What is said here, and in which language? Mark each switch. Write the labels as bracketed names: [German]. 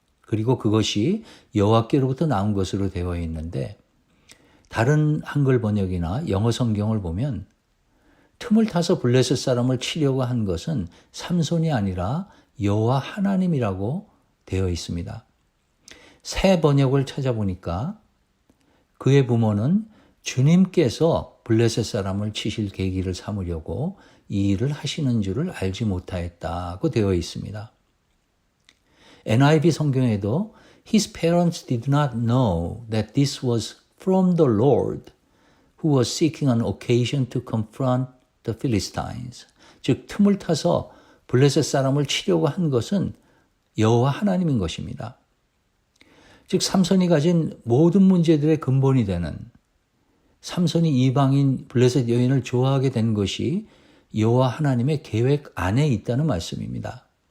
[Korean] 그리고 그것이 여호와께로부터 나온 것으로 되어 있는데 다른 한글 번역이나 영어 성경을 보면 틈을 타서 블레셋 사람을 치려고 한 것은 삼손이 아니라 여호와 하나님이라고 되어 있습니다. 새 번역을 찾아보니까 그의 부모는 주님께서 블레셋 사람을 치실 계기를 삼으려고 이 일을 하시는 줄을 알지 못하였다고 되어 있습니다. [English] NIV [Korean] 성경에도 [English] His parents did not know that this was from the Lord who was seeking an occasion to confront the Philistines. [Korean] 즉 틈을 타서 블레셋 사람을 치려고 한 것은 여호와 하나님인 것입니다. 즉 삼손이 가진 모든 문제들의 근본이 되는 삼손이 이방인 블레셋 여인을 좋아하게 된 것이 여호와 하나님의 계획 안에 있다는 말씀입니다.